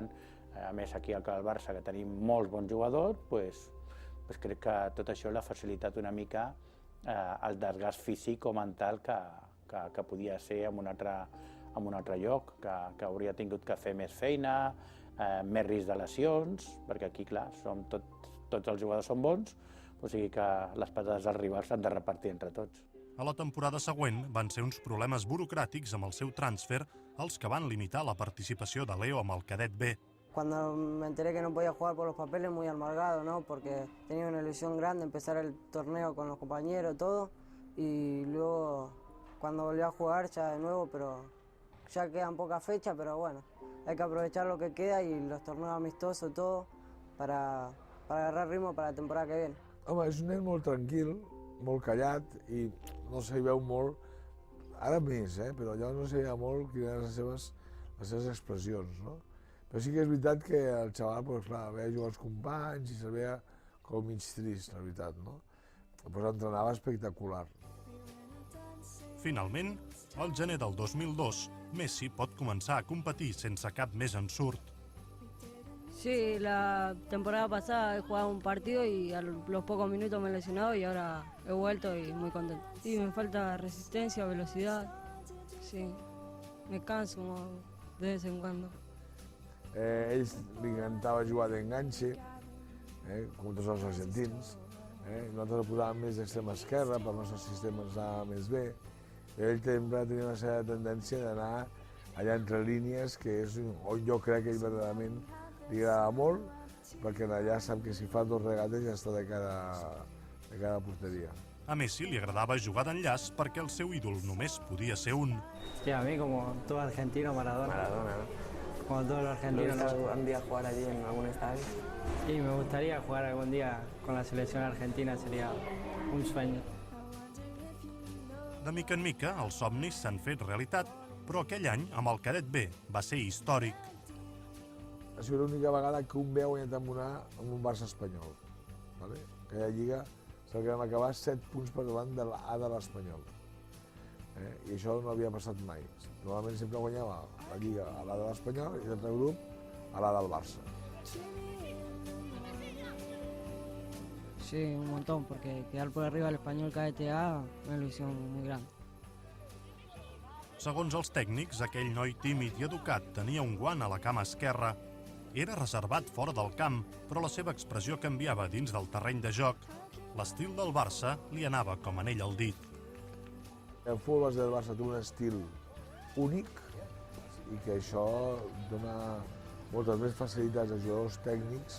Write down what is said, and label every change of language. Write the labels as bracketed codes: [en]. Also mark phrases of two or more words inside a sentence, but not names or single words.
[ca] A més, aquí al Barça, que tenim molts bons jugadors, crec que tot això l'ha facilitat una mica el desgast físic o mental que podia ser en un altre lloc, que hauria tingut que fer més feina, més risc de lesions, perquè aquí, clar, tots els jugadors són bons, o sigui que les patades dels rivals s'han de repartir entre tots. A la temporada següent van ser uns problemes burocràtics amb el seu transfer els que van limitar la participació de Leo amb el cadet B. [es] Cuando me enteré que no podía jugar por los papeles, muy amargado, ¿no? Porque tenía una ilusión grande, empezar el torneo con los compañeros, todo, y luego cuando volví a jugar ya de nuevo, pero ya quedan pocas fechas, pero bueno, hay que aprovechar lo que queda y los torneos amistosos, todo, para agarrar ritmo para la temporada que viene. [ca] Home, és un nen molt tranquil, molt callat i no se veu molt, ara més, però allò no se veia molt quines eren les seves expressions, no? Però sí que és veritat que el xaval, clar, veia jugar els companys i se veia com mig trist, la veritat, no? Però entrenava espectacular. Finalment, al gener del 2002, Messi pot començar a competir sense cap més ensurt. [es] Sí, la temporada pasada he jugado un partido y a los pocos minutos me he lesionado y ahora he vuelto y muy contento. Sí, me falta resistencia, velocidad, sí, me canso de vez en cuando. [ca] A ells li encantava jugar d'enganxe, com tots els argentins. Nosaltres el posàvem més d'extrema esquerra, pel nostre sistema ens anava més bé. Ell sempre tenia una certa tendència d'anar allà entre línies, que és on jo crec que ell verdaderament li agrada molt, perquè allà sap que si fa dos regates ja està de cara a porteria. A Messi li agradava jugar d'enllaç perquè el seu ídol només podia ser un. [es] Sí, a mí como todo argentino, Maradona. Maradona, ¿no? Como todos los argentinos. ¿No gusta un día jugar allí en algún estadio? Sí, me gustaría jugar algún día con la selección argentina, sería un sueño. [ca] De mica en mica, els somnis s'han fet realitat, però aquell any, amb el cadet B, va ser històric. Ha sigut l'única vegada que un B ha guanyat amb un Barça espanyol. Aquella lliga se'l que vam acabar 7 punts per davant de l'A de l'Espanyol. I això no havia passat mai. Normalment sempre guanyava la lliga a l'A de l'Espanyol i l'altre grup a l'A del Barça. [es] Sí, un montón, porque quedar por arriba del Español KTA es una ilusión muy grande. [ca] Segons els tècnics, aquell noi tímid i educat tenia un guant a la cama esquerra. Era reservat fora del camp, però la seva expressió canviava dins del terreny de joc. L'estil del Barça li anava com anell al dit. El futbol base del Barça té un estil únic i que això dona moltes més facilitats als jugadors tècnics.